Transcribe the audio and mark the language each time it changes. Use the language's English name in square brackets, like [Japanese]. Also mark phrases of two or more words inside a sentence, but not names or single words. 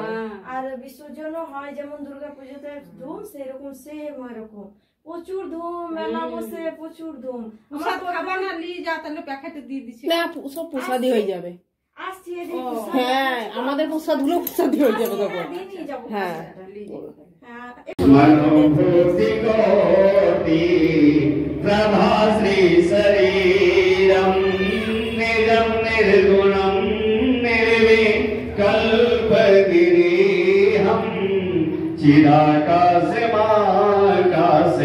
[Bangla] আর বিসর্জনও হয় যেমন দুর্গা পুজোতে ধুম সেরকম সেম এরকম প্রচুর ধুম, মেলা বসে প্রচুর ধুম। সব খাবার না নিয়ে যা, তাহলে প্যাকেটে দিয়ে দিছি না সব প্রসাদই হয়ে যাবে। আসছি হ্যাঁ আমাদের প্রসাদগুলো প্রসাদই হয়ে যাবে তখন। হ্যাঁ [Sanskrit] मनोभूति कोटि प्रभाश्री शरीरम निजम निर्गुणम निर्विकल्पगिरिहं चिदाकाश माकाश